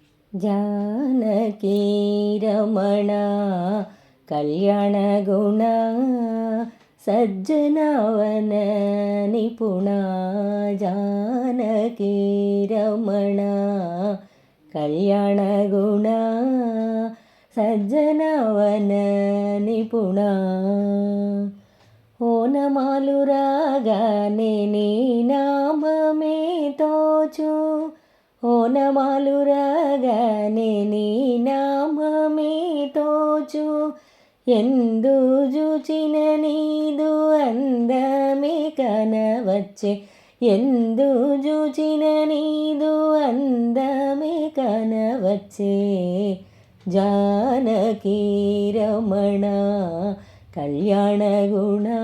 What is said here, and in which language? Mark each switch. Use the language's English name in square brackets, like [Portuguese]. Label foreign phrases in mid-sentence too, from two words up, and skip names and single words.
[Sanskrit] जानकी रमणा कल्याणगुणा सज्जनवन निपुणा जानकी रमणा कल्याणगुणा सज्जनवन निपुणा [Telugu] ఓనమాలు రాగానే నీ నామమే తోచు ఓనమాలు రాగానే నీ నామమే తోచు ఎందు చూచిన నీదు అందమే కనవచ్చే ఎందు చూచిన నీదు అందమే కనవచ్చే [Sanskrit] జానకీ రమణ కళ్యాణగుణ